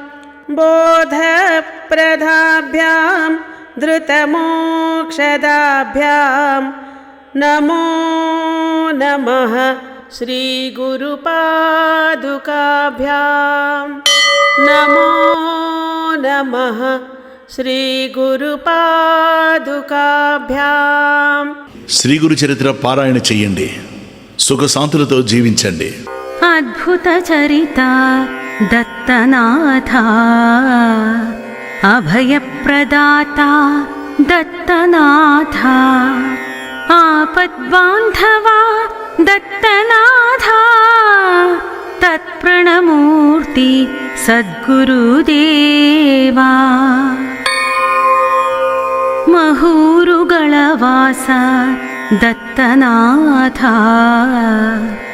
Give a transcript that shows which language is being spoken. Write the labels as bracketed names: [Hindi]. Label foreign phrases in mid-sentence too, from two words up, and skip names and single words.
[Sanskrit] बोधप्रदाभ्यां धृतमोक्षदाभ्यां नमो नमः श्रीगुरुपादुकाभ्यां नमो नमः श्रीगुरुपादुकाभ्यां [Telugu] శ్రీ గురు చరిత్ర పారాయణ చెయ్యండి, సుఖశాంతులతో జీవించండి. [Sanskrit] అద్భుత చరిత దత్తనాథ అభయప్రదాత దత్తనాథ ఆపద్బాంధవా దత్తనాథ తత్ప్రణమూర్తి సద్గురుదేవా మహూరుగళవాస దత్తనాథ